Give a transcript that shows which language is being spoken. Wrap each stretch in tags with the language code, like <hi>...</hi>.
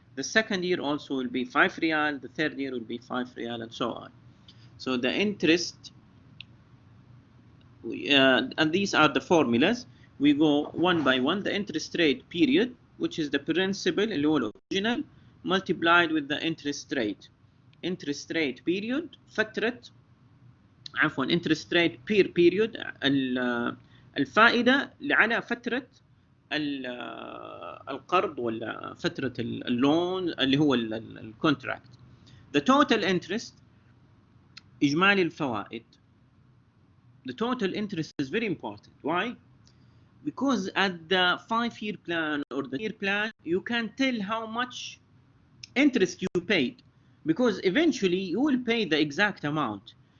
<en>The second year also will be 5 riyal. The third year will be 5 riyal, and so on. So the interest, and these are the formulas. We go one by one. The interest rate period, which is the principal</en> <ar>اللي هو</ar> <en>original, multiplied with the interest rate. Interest rate period</en> <ar>فترة عفوا</ar> <en>interest rate per period</en> <ar>الفائدة على فترة القرض ولا فترة اللون اللي هو الكونتراكت.</ar> <en>The total interest</en> <ar>إجمالي الفوائد.</ar> <en>The total interest is very important. Why? Because at the 5-year plan or the year plan, you can tell how much interest you paid, because eventually you will pay the exact amount.</en>